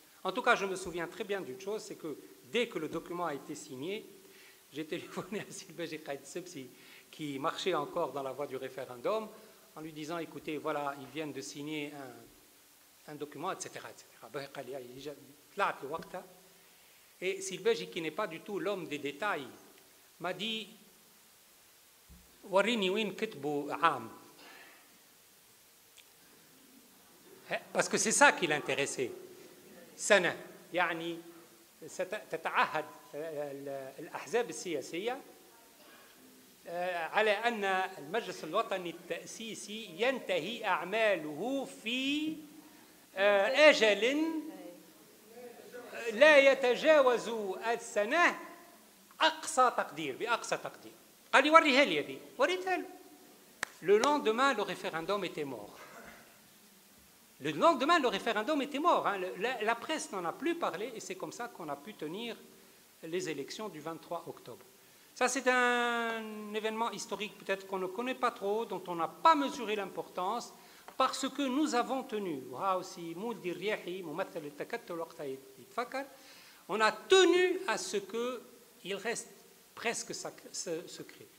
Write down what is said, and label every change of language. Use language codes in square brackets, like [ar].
[fr] En tout cas, je me souviens très bien d'une chose, c'est que dès que le document a été signé, j'ai téléphoné à Sylvain Gekaïd Sebsi, qui marchait encore dans la voie du référendum, en lui disant, écoutez, voilà, ils viennent de signer un document, etc., etc. Et Sylvain, qui n'est pas du tout l'homme des détails, m'a dit, [ar] Warini win kitbu am. [fr] Parce que c'est ça qui l'intéressait. [ar] سنة يعني تتعهد الأحزاب السياسية على أن المجلس الوطني التأسيسي ينتهي أعماله في أجل لا يتجاوز السنة أقصى تقدير بأقصى تقدير. قال لي وريها لي هذه، وريتها له. [fr] Le lendemain, le référendum était mort. Le lendemain, le référendum était mort. Hein. La presse n'en a plus parlé et c'est comme ça qu'on a pu tenir les élections du 23 octobre. Ça, c'est un événement historique peut-être qu'on ne connaît pas trop, dont on n'a pas mesuré l'importance, parce que nous avons tenu, on a tenu à ce qu'il reste presque secret.